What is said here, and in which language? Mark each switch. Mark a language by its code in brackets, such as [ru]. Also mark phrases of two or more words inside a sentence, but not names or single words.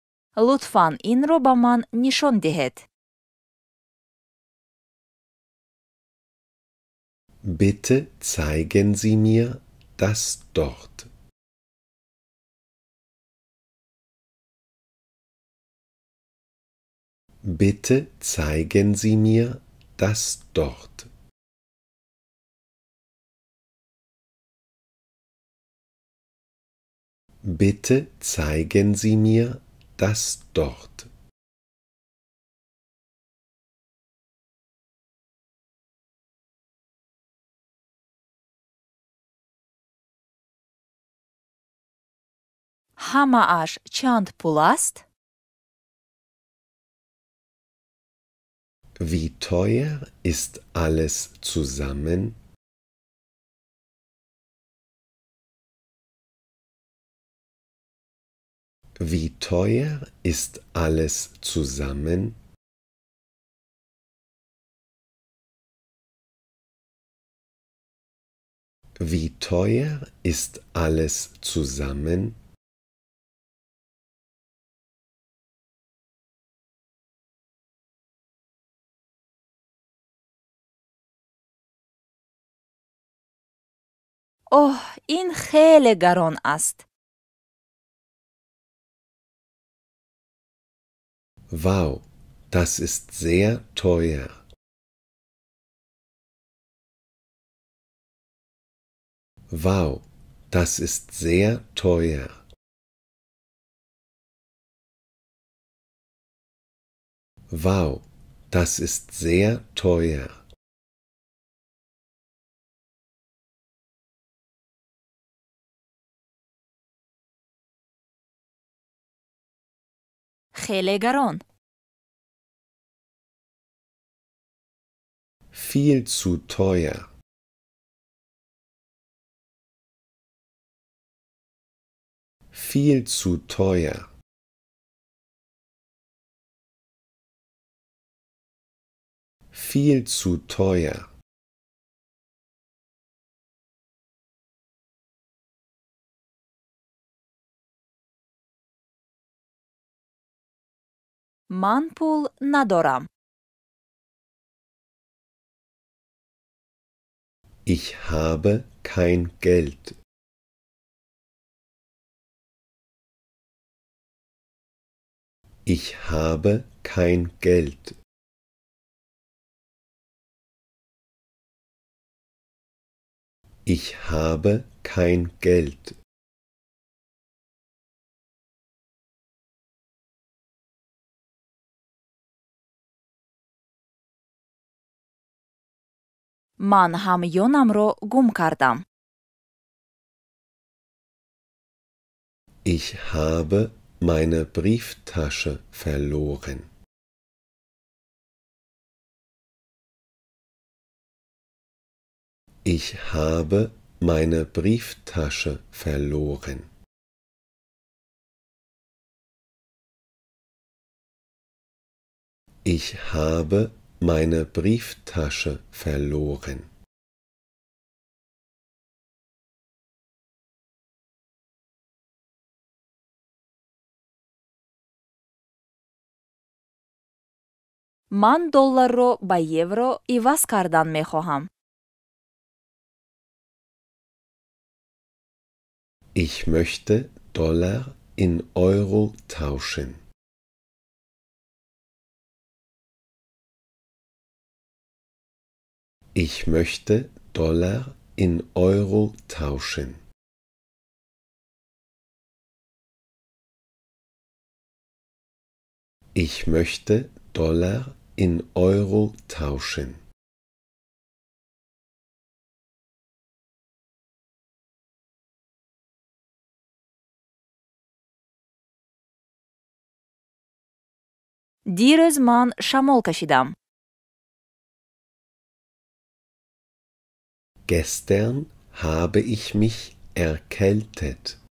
[tg] Лутфан инро ба ман нишон диҳед. [de] Bitte zeigen Sie mir das dort. Bitte zeigen Sie mir das dort. Bitte zeigen Sie mir das dort. [tg] Ҳамааш чанд пул аст? [de] Wie teuer ist alles zusammen? Wie teuer ist alles zusammen? Wie teuer ist alles zusammen? [tg] оҳ, ин хеле гарон аст. [de] Wow, das ist sehr teuer. Wow, das ist sehr teuer. Wow, das ist sehr teuer. [tg] хеле гарон. [de] Viel zu teuer. Viel zu teuer. Viel zu teuer. [tg] ман пул надорам. [de] Ich habe kein Geld. Ich habe kein Geld. Ich habe kein Geld. [tg] ман ҳамёнамро гум кардам. [de] Ich habe meine Brieftasche verloren. Ich habe meine Brieftasche verloren. Ich habe meine Brieftasche verloren. [tg] ман долларро ба евро иваз кардан мехоҳам. [de] Ich möchte Dollar in Euro tauschen. Ich möchte Dollar in Euro tauschen. Ich möchte Dollar in Euro tauschen. [tg] дирӯз ман шамол кашидам. [de] Gestern habe ich mich erkältet.